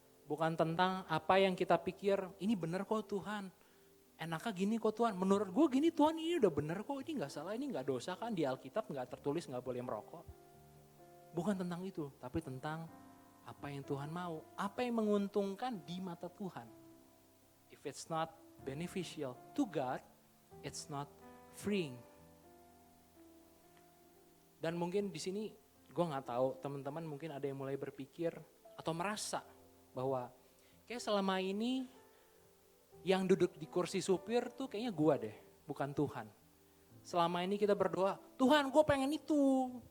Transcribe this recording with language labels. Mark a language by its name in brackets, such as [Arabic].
[Indonesian] Bukan tentang apa yang kita pikir, ini benar kok Tuhan. Enaknya gini kok Tuhan, menurut gue gini Tuhan ini udah benar kok, ini gak salah, ini gak dosa kan. Di Alkitab gak tertulis gak boleh merokok. Bukan tentang itu, tapi tentang apa yang Tuhan mau. Apa yang menguntungkan di mata Tuhan. [English] If it's not beneficial to God, it's not freeing. [Indonesian] Dan mungkin di sini gue nggak tahu teman-teman mungkin ada yang mulai berpikir atau merasa bahwa kayak selama ini yang duduk di kursi supir tuh kayaknya gue deh, bukan Tuhan. Selama ini kita berdoa, Tuhan gue pengen itu.